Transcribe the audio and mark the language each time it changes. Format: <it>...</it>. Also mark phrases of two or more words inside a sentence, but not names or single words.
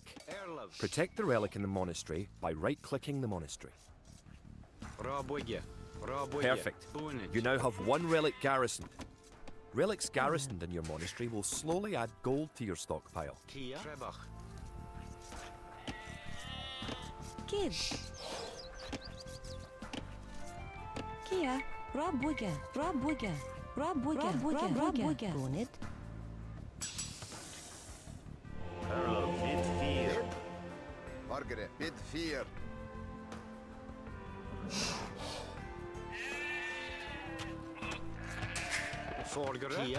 <en>Protect the relic in the monastery by right-clicking the monastery. Perfect. You now have 1 relic garrisoned. Relics garrisoned in your monastery will slowly add gold to your stockpile. Kid. Kia. Rabuga. Rabuga. Rabuga. Rabuga. Rabuga. Bonnet. Bid 4. Margaret, bid 4. Kia.</en>